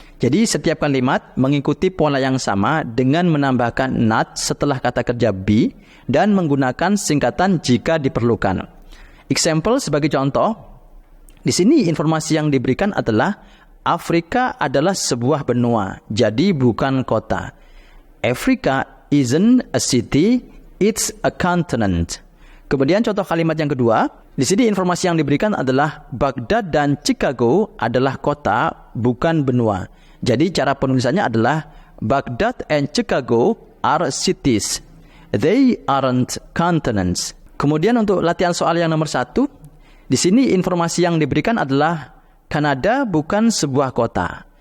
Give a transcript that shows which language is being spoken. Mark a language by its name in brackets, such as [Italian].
[Indonesian] Jadi setiap kalimat mengikuti pola yang sama dengan menambahkan not setelah kata kerja be dan menggunakan singkatan jika diperlukan. Example sebagai contoh, di sini informasi yang diberikan adalah Afrika adalah sebuah benua, jadi bukan kota. [English] Africa isn't a city, it's a continent. [Indonesian] Kemudian contoh kalimat yang kedua, di sini informasi yang diberikan adalah Baghdad dan Chicago adalah kota, bukan benua. Jadi cara penulisannya adalah [English] Baghdad and Chicago are cities. They aren't continents. [Indonesian] Kemudian untuk latihan soal yang nomor 1, di sini informasi yang diberikan adalah Kanada bukan sebuah kota.